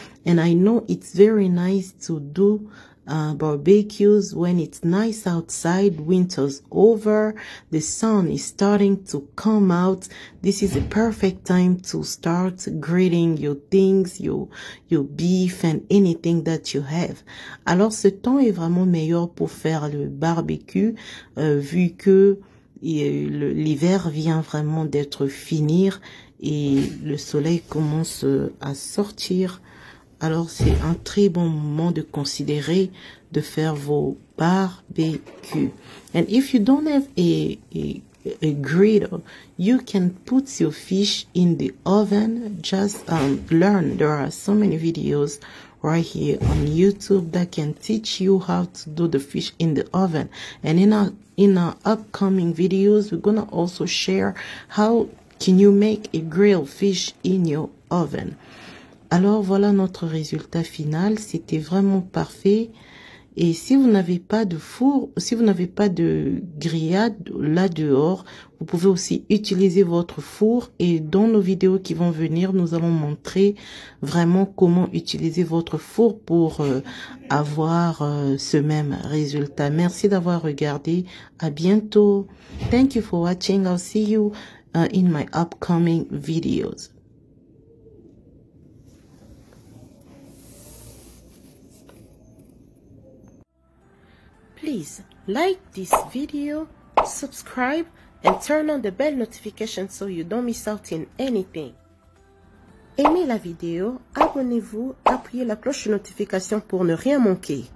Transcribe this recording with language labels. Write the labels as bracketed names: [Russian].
[English] And I know it's very nice to do barbecues when it's nice outside. Winter's over, the sun is starting to come out. This is a perfect time to start grilling your things, your beef and anything that you have. [French] Alors ce temps est vraiment meilleur pour faire le barbecue vu que l'hiver vient vraiment d'être finir et le soleil commence à sortir. Alors, c'est un très bon moment de considérer de faire vos barbecues. [English] And if you don't have a griddle, you can put your fish in the oven. Just learn. There are so many videos right here on YouTube that can teach you how to do the fish in the oven. And in our upcoming videos, we're gonna also share how can you make a grilled fish in your oven. [French] Alors, voilà notre résultat final. C'était vraiment parfait. Et si vous n'avez pas de four, si vous n'avez pas de grillade là dehors, vous pouvez aussi utiliser votre four. Et dans nos vidéos qui vont venir, nous allons montrer vraiment comment utiliser votre four pour avoir ce même résultat. Merci d'avoir regardé. À bientôt. [English] Thank you for watching. I'll see you in my upcoming videos. Please like this video, subscribe, and turn on the bell notification so you don't miss out in anything. [French] Aimez la vidéo, abonnez-vous, appuyez la cloche de notification pour ne rien manquer.